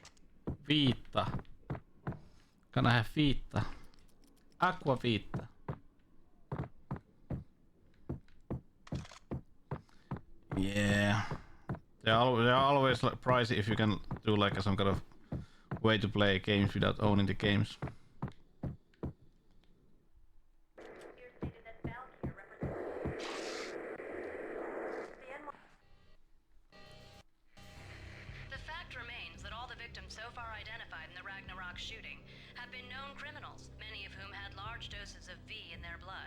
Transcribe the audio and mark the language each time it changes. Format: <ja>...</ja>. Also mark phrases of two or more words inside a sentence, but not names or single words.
<en>Viitta. Can I have viitta? Aqua viitta. Yeah. They're always like pricey if you can do like some kind of way to play games without owning the games. The fact remains that all the victims so far identified in the Ragnarok shooting have been known criminals, many of whom had large doses of V in their blood.</en>